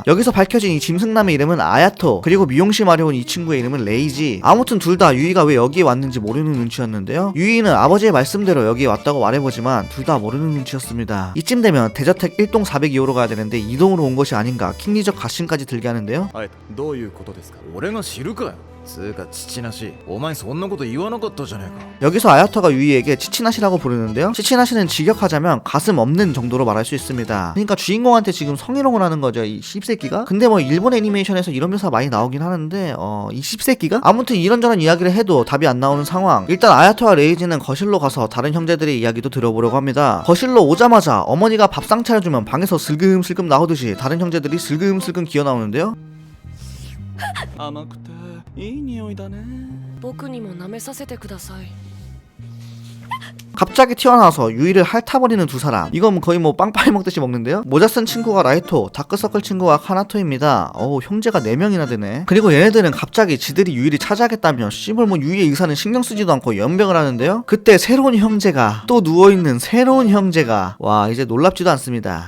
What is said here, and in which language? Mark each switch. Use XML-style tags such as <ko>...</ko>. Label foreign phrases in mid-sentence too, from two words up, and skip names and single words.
<ko>여기서 밝혀진 이 짐승남의 이름은 아야토, 그리고 미용실 마려운 이 친구의 이름은 레이지. 아무튼 둘 다 유이가 왜 여기에 왔는지 모르는 눈치였는데요, 유이는 아버지의 말씀대로 여기에 왔다고 말해보지만 둘 다 모르는 눈치였습니다. 이쯤 되면 대저택 1동 402호로 가야 되는데 2동으로 온 것이 아닌가 킹리적 가심까지 들게 하는데요.</ko> <ja>どういうことですか。俺が知るかよ。つうか父なし、お前そんなこと言わなかったじゃねえか。</ja> <ko>여기서 아야토가 유이에게 치치나시라고 부르는데요, 치치나시는 직역하자면 가슴 없는 정도로 말할 수 있습니다. 그러니까 주인공한테 지금 성희롱을 하는 거죠, 이 씹새끼가. 근데 뭐 일본 애니메이션에서 이런 묘사 많이 나오긴 하는데 이 씹새끼가? 아무튼 이런저런 이야기를 해도 답이 안 나오는 상황. 일단 아야토와 레이지는 거실로 가서 다른 형제들의 이야기도 들어보려고 합니다. 거실로 오자마자 어머니가 밥상 차려주면 방에서 슬금슬금 나오듯이 다른 형제들이 슬금슬금 기어 나오는데요,</ko> <ja>甘くていい匂いだね。僕にも舐めさせてください。</ja> <ko>갑자기 튀어나와서 유이를 핥아버리는 두 사람. 이건 거의 뭐 빵빠이 먹듯이 먹는데요. 모자 쓴 친구가 라이토, 다크서클 친구가 카나토입니다. 형제가 4명이나 되네. 그리고 얘네들은 갑자기 지들이 유이를 차지하겠다며 씨발 뭐 유이의 의사는 신경 쓰지도 않고 연병을 하는데요, 그때 새로운 형제가 또 누워있는 새로운 형제가, 와 이제 놀랍지도 않습니다.</ko>